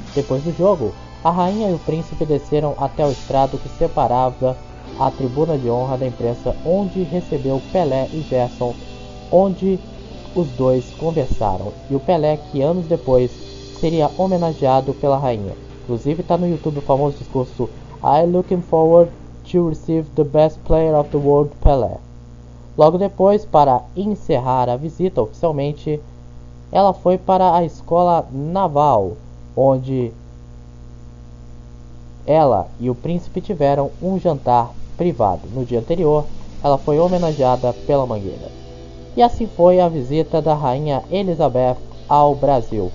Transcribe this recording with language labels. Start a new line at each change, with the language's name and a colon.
Portuguese: Depois do jogo, a rainha e o príncipe desceram até o estrado que separava a tribuna de honra da imprensa, onde recebeu Pelé e Gerson, onde os dois conversaram. E o Pelé, que anos depois seria homenageado pela rainha. Inclusive está no YouTube o famoso discurso
English: I'm looking forward to receive the best player of the world, Pelé.
Portuguese: Logo depois, para encerrar a visita oficialmente, ela foi para a escola naval, onde ela e o príncipe tiveram um jantar privado. No dia anterior, ela foi homenageada pela Mangueira. E assim foi a visita da Rainha Elizabeth ao Brasil.